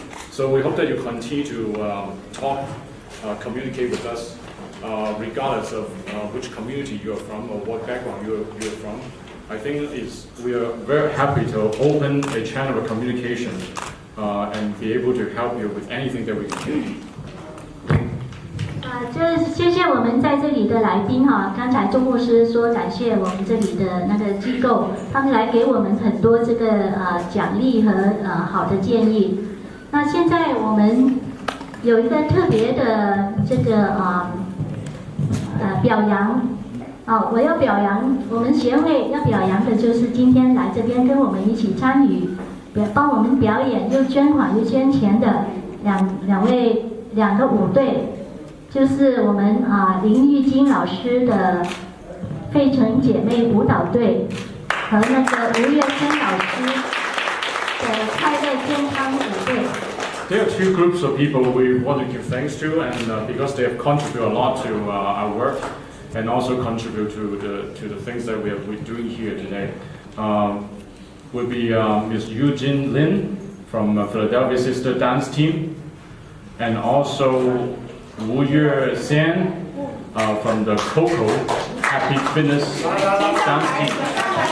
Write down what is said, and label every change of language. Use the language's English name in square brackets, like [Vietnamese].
[English] So we hope that you continue to communicate with us, regardless of which community you are from or what background you are from. I think we are very happy to open a channel of communication and be able to help you with anything that we can do. [Chinese] 就是谢谢我们在这里的来宾哈，刚才周牧师说感谢我们这里的那个机构，他们来给我们很多这个奖励和好的建议。那现在我们有一个特别的这个表扬。我要表扬我们协会要表扬的就是今天来这边跟我们一起参与，帮我们表演又捐款又捐钱的两个舞队，就是我们林玉金老师的费城姐妹舞蹈队和那个吴月生老师的快乐健康舞队。 [English] There are two groups of people we want to give thanks to, and because they have contributed a lot to our work. And also contribute to the things that we're doing here today. Will be Ms. Eugene Lin from Philadelphia Sister Dance Team, and also Wu Yue Xian from the Coco Happy Fitness Dance Team.